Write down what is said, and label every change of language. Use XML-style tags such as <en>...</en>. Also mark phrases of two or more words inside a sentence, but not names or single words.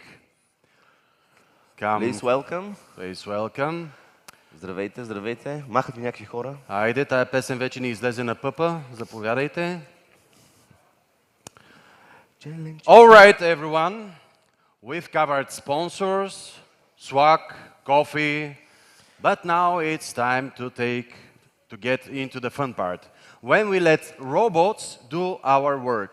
<en>Come. Please welcome. Please welcome.</en> <bg>Здравейте, здравейте. Махат ви някакви хора. Хайде, тая песен вече ни излезе на пъпа. Заповядайте.</bg> <en>All right, everyone. We've covered sponsors, swag, coffee, but now it's time to get into the fun part, when we let robots do our work.</en>